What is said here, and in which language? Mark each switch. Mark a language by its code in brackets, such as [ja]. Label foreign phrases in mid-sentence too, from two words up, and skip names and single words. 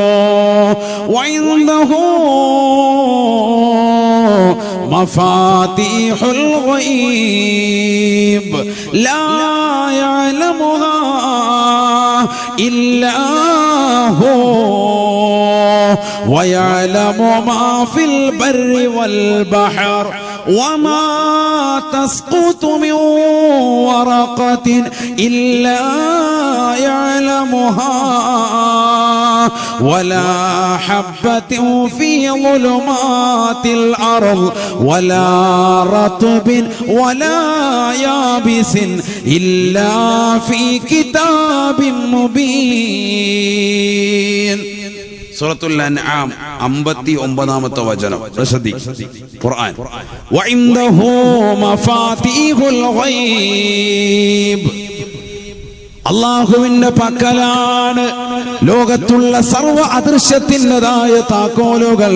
[ar] وعنده مفاتح الغيب لا يعلمها إلا هو ويعلم ما في البر والبحر وما تسقط من ورقة إلا يعلمها ولا حبة في ظلمات الأرض ولا رطب ولا يابس إلا في كتاب مبين. [ml] സൂറത്തുൽ അൻആം 59-ാമത്തെ വചനം. ഖുർആൻ. [ar] وعنده مفاتح الغيب, [ml] അല്ലാഹുവിന്റെ പക്കലാണ് ലോകത്തുള്ള സർവ്വ അദൃശ്യത്തിൻ്റെതായ താക്കോലുകൾ.